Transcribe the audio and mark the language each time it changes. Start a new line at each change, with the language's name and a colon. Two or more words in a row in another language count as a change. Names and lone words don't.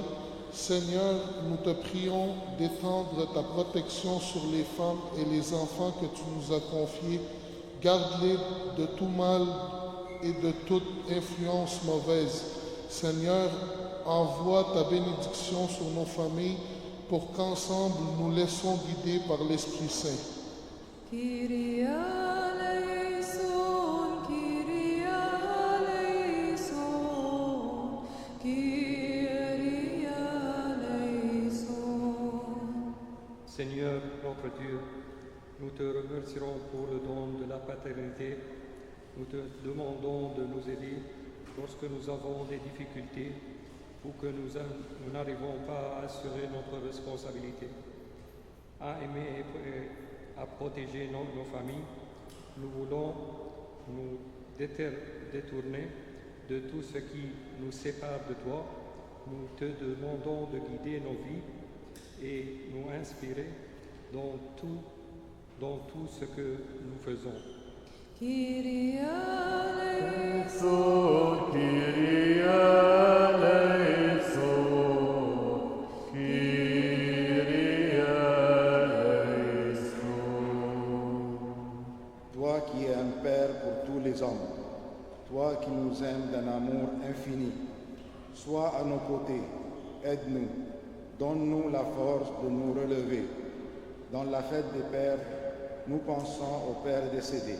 French: Seigneur, nous te prions d'étendre ta protection sur les femmes et les enfants que tu nous as confiés. Garde-les de tout mal et de toute influence mauvaise. Seigneur, envoie ta bénédiction sur nos familles pour qu'ensemble nous laissons guider par l'Esprit Saint.
Greek: Κύριε ελέησον, Κύριε ελέησον, Κύριε ελέησον.
French: Seigneur notre Dieu, nous te remercierons pour le don de la paternité. Nous te demandons de nous aider lorsque nous avons des difficultés ou que nous n'arrivons pas à assurer notre responsabilité, à aimer et à protéger nos familles. Nous voulons nous détourner de tout ce qui nous sépare de toi. Nous te demandons de guider nos vies et nous inspirer dans tout ce que nous faisons.
Greek: Κύριε ελέησον, Κύριε ελέησον, Κύριε ελέησον.
French: Toi qui es un Père pour tous les hommes, toi qui nous aimes d'un amour infini, sois à nos côtés, aide-nous, donne-nous la force de nous relever. Dans la fête des pères, nous pensons aux pères décédés.